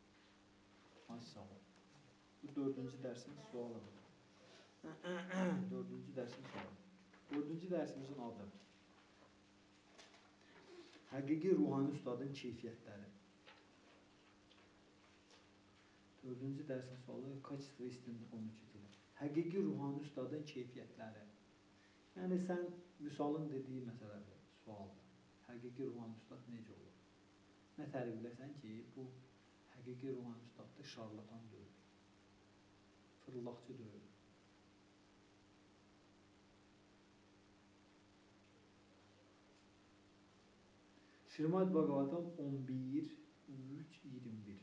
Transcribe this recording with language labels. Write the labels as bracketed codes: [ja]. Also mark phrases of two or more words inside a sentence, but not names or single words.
[az] Hansı sual? Bu 4-cü dərsin sualıdır. 4-cü dərsin sualı. 4-cü dərsimizin adı Həqiqi ruhani ustadın keyfiyyətləri. 4-cü dərsin sualı [ru] Kачество истинного духовного учителя. [az] Həqiqi ruhani ustadın keyfiyyətləri. Yəni sən Vüsalın dediyi məsələdir, sualdır. Həqiqi ruhani ustad necə olur? Nə tərif biləsən ki, bu həqiqi ruhani ustaddır, şarlatan deyil. Fırıldaqçı deyil. Şrimad Bhagavatam 11.3.21.